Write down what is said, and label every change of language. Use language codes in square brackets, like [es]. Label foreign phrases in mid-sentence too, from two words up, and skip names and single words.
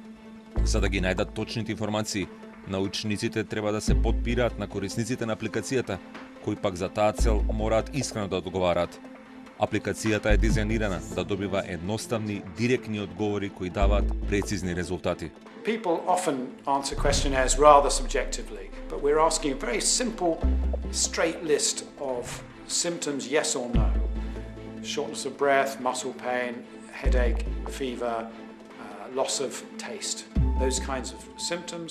[mk] За да ги најдат точните информации, научниците треба да се подпираат на корисниците на апликацијата, кои пак за таа цел мораат искрено да одговараат. Апликацијата е дизајнирана да добива едноставни, директни одговори кои даваат прецизни резултати. [en] People often answer questionnaires rather subjectively, but we're asking a very simple, straight list of symptoms, yes or no. Shortness of breath, muscle pain, headache, fever, loss of taste, those kinds of symptoms.